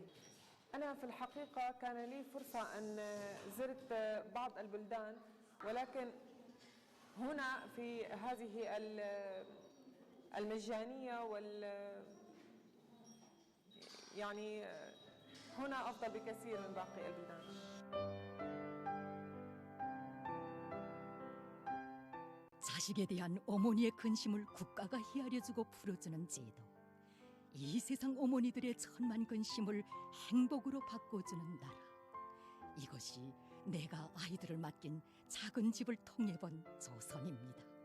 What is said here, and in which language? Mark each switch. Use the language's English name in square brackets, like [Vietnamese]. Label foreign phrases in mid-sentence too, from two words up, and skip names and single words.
[Arabic] أنا في الحقيقة كان لي فرصة أن زرت بعض البلدان، ولكن هنا في هذه المجانية يعني هنا أفضل بكثير من باقي البلدان. [Korean] 자식에 대한 어머니의 근심을 국가가 헤아려주고 풀어주는 제도. 이 세상 어머니들의 천만 근심을 행복으로 바꿔주는 나라. 이것이 내가 아이들을 맡긴 작은 집을 통해본 조선입니다.